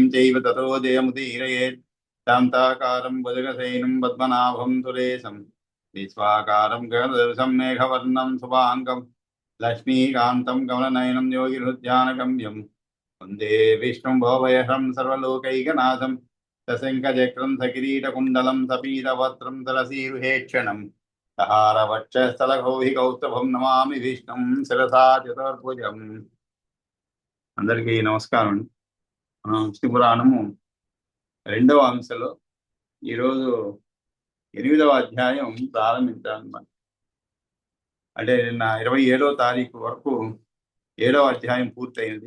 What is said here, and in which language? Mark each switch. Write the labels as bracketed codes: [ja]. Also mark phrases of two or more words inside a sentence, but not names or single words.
[sa] चैव ततो जयमुदीरयेत् शान्ताकारं भुजगशयनं पद्मनाभं सुरेशं विश्वाकारं गगनसदृशं मेघवर्णं शुभाङ्गं लक्ष्मीकान्तं कमलनयनं योगिहृद्यानगम्यं वन्दे विष्णुं भवभयहरं सर्वलोकैकनाथं सशङ्खचक्रं सकिरीटकुण्डलं सपीतवस्त्रं सरसीरुहेक्षणम् सहारवक्षस्थलगौहि कौस्तभं नमामि విష్ణుం శిరసా చతుర్భుజం. [te] అందరికీ నమస్కారం. మనం విష్ణు పురాణము 2వ అంశంలో ఈరోజు 8వ అధ్యాయం ప్రారంభించాలన్నమాట. అంటే నిన్న 27వ తారీఖు వరకు 7వ అధ్యాయం పూర్తయింది.